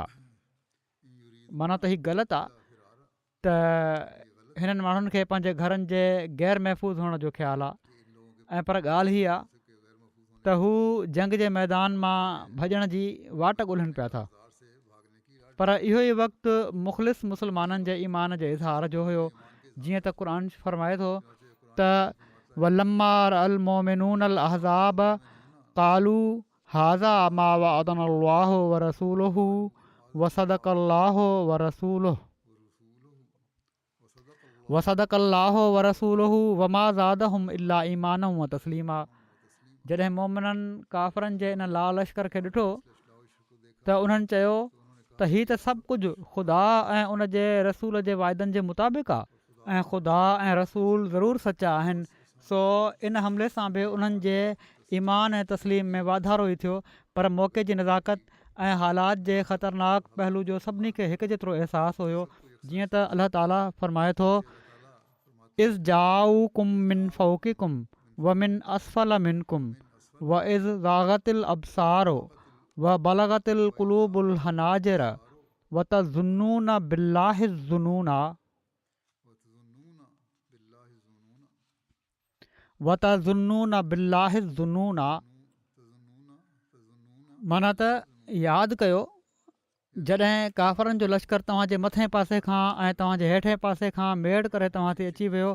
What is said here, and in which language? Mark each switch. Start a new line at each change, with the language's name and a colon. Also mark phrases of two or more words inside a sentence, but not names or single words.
Sindhi: माना त हीउ ग़लति आहे त हिननि माण्हुनि खे पंहिंजे घरनि जे ग़ैर महफ़ूज़ हुअण जो ख़्यालु आहे। ऐं पर ॻाल्हि हीअ आहे त हू जंग जे मैदान मां भॼण जी वाट ॻोल्हनि पिया था। पर इहो ई वक़्तु मुख़लिस मुस्लमाननि जे ईमान जे इज़हार जो हुयो। जीअं त क़ुर फरमाए थो त
Arabic: ولما المؤمنون الأحزاب قالوا هذا ما وعدنا الله ورسوله وصدق الله ورسوله وما زادهم إلا إيمانا وتسليما.
Sindhi: जॾहिं मोमिननि काफ़रनि जे इन लाल लश्कर खे ॾिठो त उन्हनि चयो त हीअ त सभु कुझु ख़ुदा ऐं उन जे रसूल जे वाइदनि जे मुताबिक़ आहे ऐं ख़ुदा ऐं रसूल ज़रूरु सचा आहिनि। सो इन हमले सां बि उन्हनि जे ईमान ऐं तस्लीम में वाधारो ई थियो। पर मौक़े जी नज़ाकत ऐं हालात जे ख़तरनाक पहलू जो सभिनी खे हिकु जेतिरो अहसासु हुयो। जीअं त अलाह ताला फरमाए थो
Arabic: إذ جاءوكم من فوقكم ومن أسفل منكم وإذ زاغت الأبصار وبلغت القلوب الحناجر وتظنون بالله الظنونا
Sindhi: माना त यादि कयो जॾहिं काफ़रनि जो लश्कर तव्हांजे मथे पासे खां ऐं तव्हांजे हेठे पासे खां मेड़ करे तव्हां ते अची वियो।